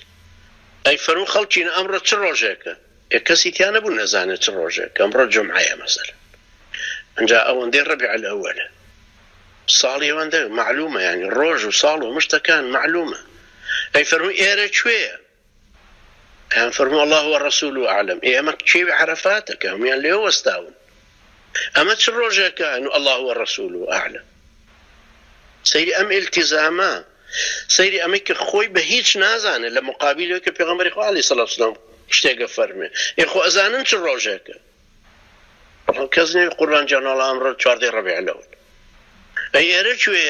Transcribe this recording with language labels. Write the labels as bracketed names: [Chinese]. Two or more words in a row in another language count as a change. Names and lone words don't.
[Central Kurdish] ئەی فەرموو خەڵکینە ئەمڕۆ چ ڕۆژێکە؟ کەسی تیا نەبوو نەزانێت چ ڕۆژێکە، ئەمڕۆ جومعەیە مەسەلەن. ئەنجا ئەوەندەی ڕەبیع الأوەلە، ساڵی ئەوەندە معلومە، یعنی ڕۆژ و ساڵ و مشتەکان معلومە. ئەی فەرمووی ئێرە کوێیە؟ ئەیان فەرموو [Arabic] الله والرسول أعلم. [Central Kurdish] ئێمە کێوی عەرەفاتەکە هەمویان لێوە وەستاون. ئەمە چ ڕۆژێکە؟ [Arabic] الله والرسول أعلم. [Central Kurdish] سەیری ئەم ئیلتیزامە، سەیری ئەمەی کە خۆی بە هیچ نازانێت لە مقابلەوەی کە پێغەمبەری خوا [Arabic] عەلەیهی سەڵات وەسەلام [Central Kurdish] شتێکە فەرمێ. خۆ ئەزانن چ ڕۆژێکە؟ کەس نەوی قوربان جاناڵە ئەمڕۆ 14 ڕەبیع الأول. ئەی ئێرە کوێیە؟